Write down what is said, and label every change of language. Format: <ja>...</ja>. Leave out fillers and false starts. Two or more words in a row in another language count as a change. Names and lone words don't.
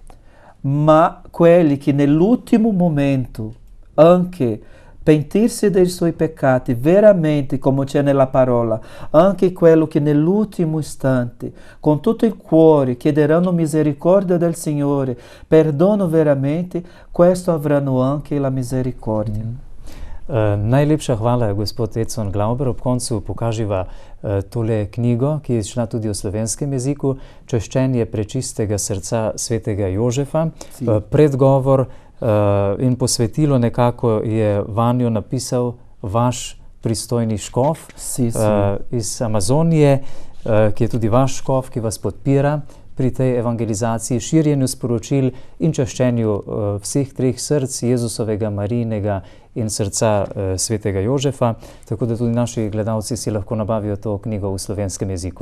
<it>Ma quelli che nell'ultimo momento anche pentirsi dei suoi peccati, veramente come c'è nella parola, anche quello che nell'ultimo istante, con tutto il cuore, chiederanno misericordia del Signore, perdono veramente, questo avranno anche la misericordia.</it> <sl>Najlepša hvala, gospod Edson Glauber. Ob koncu pokaživa tole knjigo, ki je izšla tudi v slovenskem jeziku, Čaščenje prečistega srca svetega Jožefa. Predgovor in posvetilo nekako je vanjo napisal vaš pristojni škof iz Amazonije, ki je tudi vaš škof, ki vas podpira pri tej evangelizaciji, širjenju sporočil in čaščenju vseh treh src, Jezusovega, Marijinega in srca svetega Jožefa, tako da tudi naši gledalci si lahko nabavijo to knjigo v slovenskem jeziku.</sl>